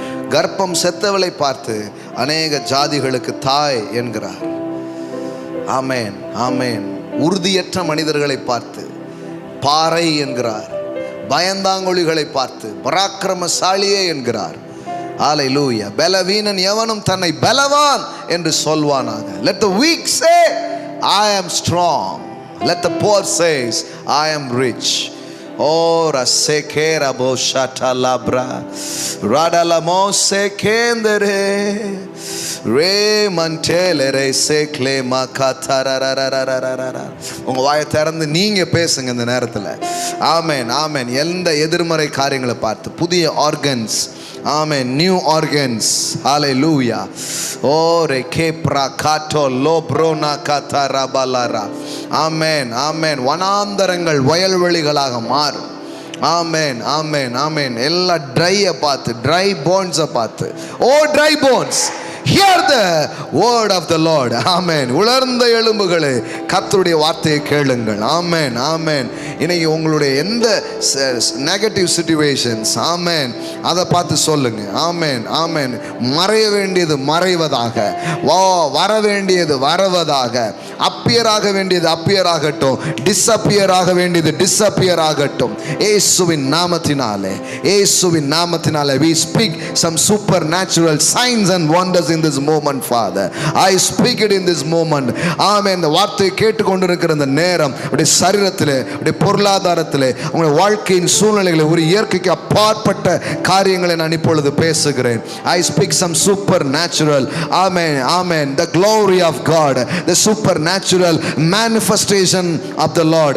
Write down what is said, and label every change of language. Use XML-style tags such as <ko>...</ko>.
<ta>கர்ப்பம் செத்தவளை பார்த்து அநேக ஜாதிகளுக்கு தாய் என்கிறார். ஆமென், ஆமென். உறுதியற்ற மனிதர்களை பார்த்து பாறை என்கிறார். பயந்தாங்கொழிகளை பார்த்து பராக்கிரமசாலியே என்கிறார். ஹல்லேலூயா. பலவீனன் எவனும் தன்னை பலவான் என்று சொல்வானாக.</ta> <en>Let the weak say I am strong. Let the poor says I am rich. Oh rasekera bo shatalabra radalamo sekendere re mantelere sekle makatarararararara.</en> <ta>உங்க வாயை திறந்து நீங்க பேசுங்க இந்த நேரத்தில். ஆமென், ஆமென். எந்த எதிர்மறை காரியங்களை பார்த்து புதிய ஆர்கன்ஸ், ஆமென், நியூ ஆர்கன்ஸ். ஹல்லேலூயா. ஓ ரெகேப்ரா காட்டோ லோப்ரோனா காத்தாராபாலாரா. ஆமென், ஆமென். வனாந்தரங்கள் வயல்வெளிகளாக மாறும். ஆமென், ஆமென், ஆமென். எல்லா ட்ரையை பார்த்து, ட்ரை போன்ஸை பார்த்து, ஓ try bones</ta> <en>hear the word of the Lord. Amen.</en> <ta>உலர்ந்த எலும்புகளே கர்த்தருடைய வார்த்தையை கேளுங்கள். ஆமென், ஆமென். இன்னைக்கு உங்களுடைய எந்த நெகட்டிவ் சிச்சுவேஷன்ஸ், ஆமென், அதை பார்த்து சொல்லுங்க. ஆமென், ஆமென். மறைய வேண்டியது மறைவதாக, வர வேண்டியது வரவதாக, அப்பியர் ஆக வேண்டியது அப்பியர் ஆகட்டும், டிஸ்அப்பியர் ஆக வேண்டியது டிஸ்அப்பியர் ஆகட்டும். இயேசுவின் நாமத்தினாலே, இயேசுவின் நாமத்தினாலே</ta> <en>we speak some supernatural signs and wonders in this moment, Father. I speak it in this moment.</en> <ta>ஆமென். இந்த வார்த்தையை கேட்டுக்கொண்டிருக்கிற இந்த நேரம் உடைய சரீரத்திலே, உடைய பொருளாதாரத்திலே, உங்களுடைய வாழ்க்கையின் சூழ்நிலைகளை, ஒரு இயற்கைக்கு அப்பாற்பட்ட காரியங்களை நான் இப்பொழுது பேசுகிறேன்.</ta> <en>I speak some supernatural, amen, amen, the glory of God, the supernatural manifestation of the Lord.</en>